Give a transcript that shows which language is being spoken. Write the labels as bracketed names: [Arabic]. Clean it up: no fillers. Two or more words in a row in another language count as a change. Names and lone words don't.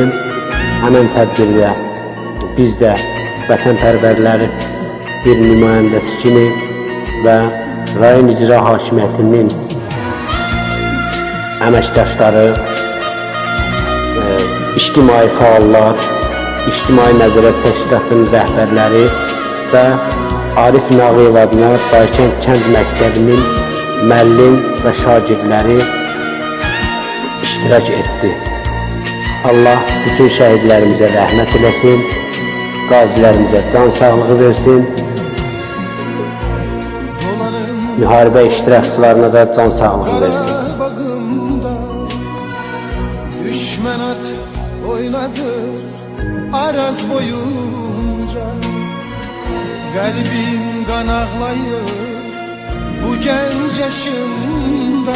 [Azerbaijani] Həmən tədbirdə biz də vətənpərvərləri bir nümayəndəsi kimi və rayon icra hakimiyyətinin əməkdaşları, ictimai fəallar, İctimai Nəzarət Təşkilatının rəhbərləri və Arif Nağıyev adına Daykənd kənd məktəbinin müəllim və şagirdləri iştirak etdi. Allah bütün şəhidlərimizə rəhmət eləsin, qazilərimizə can sağlığı versin, müharibə iştirakçılarına da can sağlığı versin. [Turkish] Düşman at oynadı Araz boyunca, kalbim kan ağlayır bu genç yaşımda.